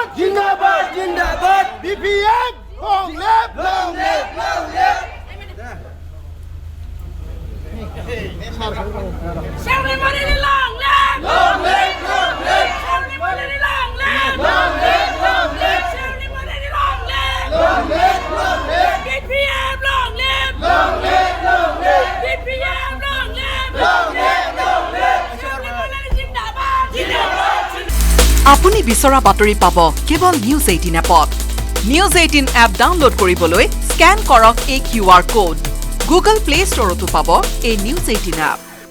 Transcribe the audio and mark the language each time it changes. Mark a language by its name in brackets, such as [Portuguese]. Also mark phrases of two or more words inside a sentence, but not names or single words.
[Hindi] ज़िंदाबाद ज़िंदाबाद [English] BPM long live long live long live Shouty money long live! long live long live Shouty money long live! long live long live Shouty money long live! long live long live BPM long live! long live long live BPM long live! long live long live [Hindi] Shouty money ज़िंदाबाद! ज़िंदाबाद! [Assamese] আপুনি বিচৰা বাতৰি পাব কেৱল নিউজ 18 এপত। নিউজ 18 এপ ডাউনলোড কৰিবলৈ স্কেন কৰক এই [English] QR code. [Assamese] গুগল প্লে ষ্টৰতো পাব এই নিউজ 18 এপ।